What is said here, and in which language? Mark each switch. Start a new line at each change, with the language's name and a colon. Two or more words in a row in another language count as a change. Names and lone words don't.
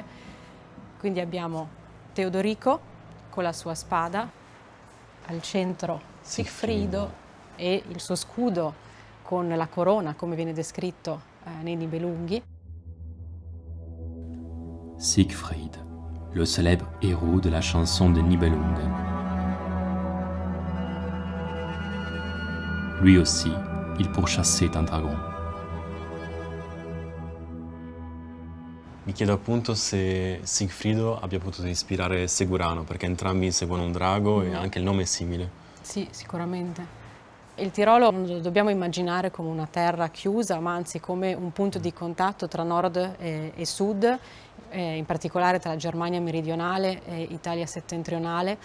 Italian: Quindi abbiamo Teodorico con la sua spada, al centro Sigfrido e il suo scudo con la corona, come viene descritto nei Nibelunghi.
French: Siegfried, le célèbre héros de la chanson des Nibelungen. Lui aussi, il pourchassait un dragon.
Italian: Mi chiedo appunto se Sigfrido abbia potuto ispirare Ségurano, perché entrambi seguono un drago e anche il nome è simile. Sì, sicuramente. Il Tirolo non lo dobbiamo immaginare come una terra chiusa, ma anzi come un punto di contatto tra nord e sud, in particolare tra Germania meridionale e Italia settentrionale.